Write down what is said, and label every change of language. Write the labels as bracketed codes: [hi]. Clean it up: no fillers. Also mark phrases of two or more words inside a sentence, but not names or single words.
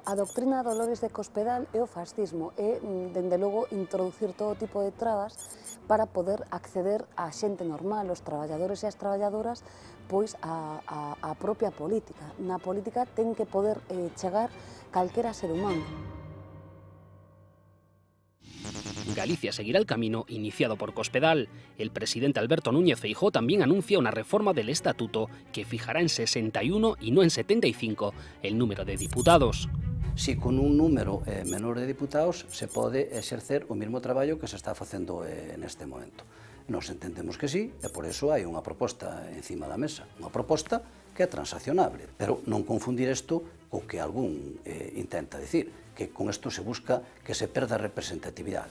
[gl] A doctrina de Dolores de Cospedal é o fascismo, é, dende logo, introducir todo tipo de trabas para poder acceder á xente normal, os traballadores e as traballadoras, pois a propia política. Na política ten que poder chegar calquera ser humano. [es] Galicia seguirá el camino iniciado por Cospedal. El presidente Alberto Núñez Feijóo también anuncia una reforma del estatuto que fijará en 61 y no en 75 el número de diputados. [gl] Si con un número menor de diputados se pode exercer o mesmo traballo que se está facendo neste momento. Nos entendemos que sí, e por iso hai unha proposta encima da mesa, unha proposta que é transaccionable, pero non confundir isto co que algún intenta dicir, que con isto se busca que se perda a representatividade.